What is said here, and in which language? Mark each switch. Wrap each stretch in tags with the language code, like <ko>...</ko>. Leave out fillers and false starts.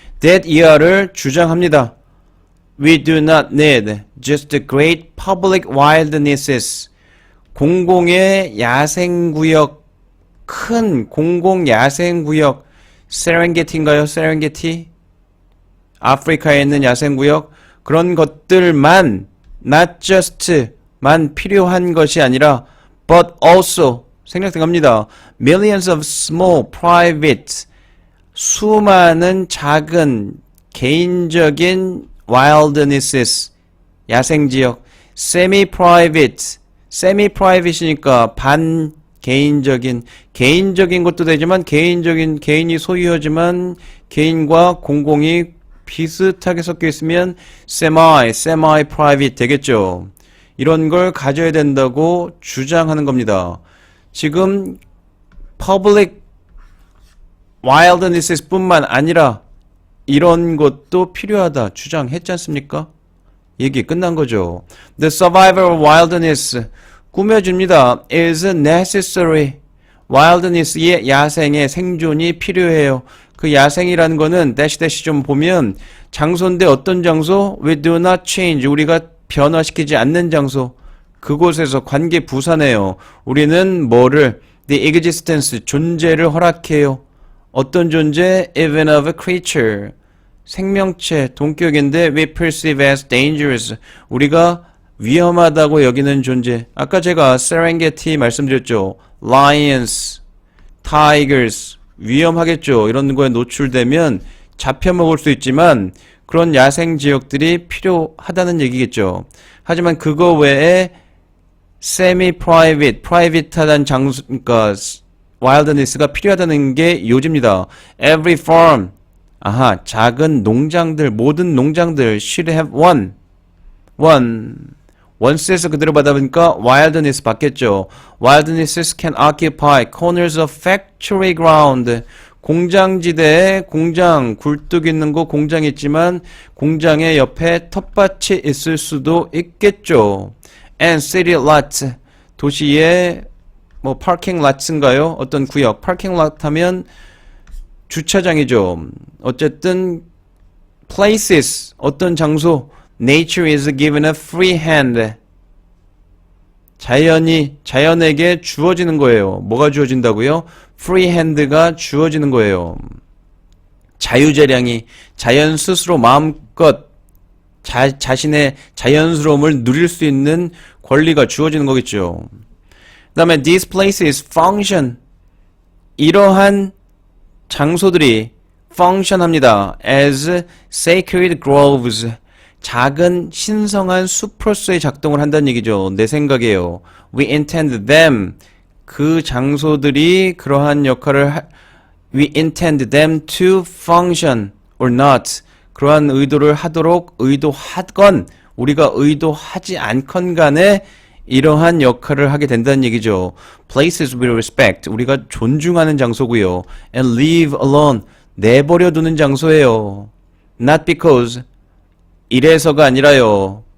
<en>That ER</en> <ko>을 주장합니다.</ko> <en>We do not need just great public wildernesses.</en> <ko>공공의 야생구역, 큰 공공 야생구역, 세렝게티인가요? 세렝게티? 아프리카에 있는 야생구역? 그런 것들만,</ko> <en>not just,</en> <ko>만 필요한 것이 아니라,</ko> <en>but also,</en> <ko>생략됩니다.</ko> <en>Millions of small, private,</en> <ko>수많은 작은, 개인적인 wilderness, 야생지역, semi-private, semi-private이니까 개인적인 것도 되지만 개인이 소유하지만 개인과 공공이 비슷하게 섞여 있으면 semi-private 되겠죠. 이런 걸 가져야 된다고 주장하는 겁니다. 지금</ko> <en>public wilderness</en> <ko>뿐만 아니라 이런 것도 필요하다 주장했지 않습니까? 얘기 끝난 거죠.</ko> <en>The survival of wilderness</en> <ko>꾸며줍니다.</ko> <en>is necessary.</en> <ko>wilderness의 야생의 생존이 필요해요. 그 야생이라는 거는 dash 좀 보면 장소인데 어떤 장소?</ko> <en>We do not change.</en> <ko>우리가 변화시키지 않는 장소. 그곳에서 관계 부사네요. 우리는 뭐를?</ko> <en>The existence.</en> <ko>존재를 허락해요. 어떤 존재?</ko> <en>Even of a creature.</en> <ko>생명체, 동격인데</ko> <en>we perceive as dangerous.</en> <ko>우리가 위험하다고 여기는 존재. 아까 제가 세렝게티 말씀드렸죠.</ko> <en>Lions, Tigers.</en> <ko>위험하겠죠. 이런 거에 노출되면 잡혀먹을 수 있지만 그런 야생 지역들이 필요하다는 얘기겠죠. 하지만 그거 외에 semi-private, private하다는 장소, 그러니까 wilderness가 필요하다는 게 요지입니다.</ko> <en>Every farm,</en> <ko>작은 농장들, 모든 농장들</ko> <en>should have one.</en> <ko>once에서 그대로 받아보니까 wilderness 바뀌었죠.</ko> <en>Wilderness can occupy corners of factory ground.</en> <ko>공장지대에 공장, 굴뚝 있는 곳 공장이 있지만 공장의 옆에 텃밭이 있을 수도 있겠죠.</ko> <en>And city lots.</en> <ko>도시의 뭐</ko> <en>parking lots인가요?</en> <ko>어떤 구역. parking lot 하면 주차장이죠. 어쨌든 places. 어떤 장소.</ko> <en>Nature is given a free hand.</en> <ko>자연에게 주어지는 거예요. 뭐가 주어진다고요? free hand가 주어지는 거예요. 자유재량이 자연 스스로 마음껏 자신의 자연스러움을 누릴 수 있는 권리가 주어지는 거겠죠. 그 다음에</ko> <en>these places function.</en> <ko>이러한 장소들이 function합니다.</ko> <en>as sacred groves.</en> <ko>작은 신성한 숲으로서의 작동을 한다는 얘기죠. 내 생각이에요.</ko> <en>We intend them.</en> <ko>그 장소들이 그러한 역할을</ko> <en>We intend them to function or not.</en> <ko>그러한 의도를 하도록 의도하건 우리가 의도하지 않건 간에 이러한 역할을 하게 된다는 얘기죠.</ko> <en>Places we respect.</en> <ko>우리가 존중하는 장소고요.</ko> <en>And leave alone.</en> <ko>내버려 두는 장소예요.</ko> <en>Not because</en> <ko>이래서가 아니라요.</ko>